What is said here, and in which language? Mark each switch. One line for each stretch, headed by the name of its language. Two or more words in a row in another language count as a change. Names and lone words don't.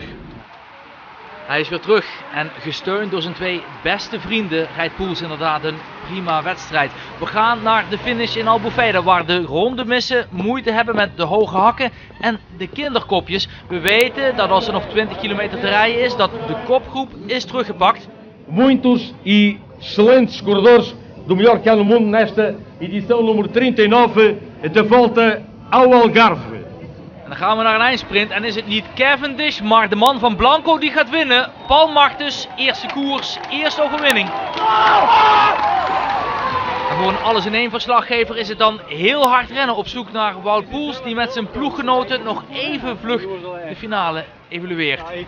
Dutch: Hij is weer terug en gesteund door zijn twee beste vrienden rijdt Poels inderdaad een prima wedstrijd. We gaan naar de finish in Albufeira waar de rondemissen moeite hebben met de hoge hakken en de kinderkopjes. We weten dat als er nog 20 kilometer te rijden is, dat de kopgroep is teruggepakt.
Portuguese: Muitos e excelentes corredores do melhor que há no mundo nesta edição número 39 de volta ao Algarve.
Dutch: En dan gaan we naar een eindsprint en is het niet Cavendish, maar de man van Blanco die gaat winnen. Paul Martens, eerste koers, eerste overwinning. En voor een alles-in-één verslaggever is het dan heel hard rennen op zoek naar Wout Poels die met zijn ploeggenoten nog even vlug de finale evalueert.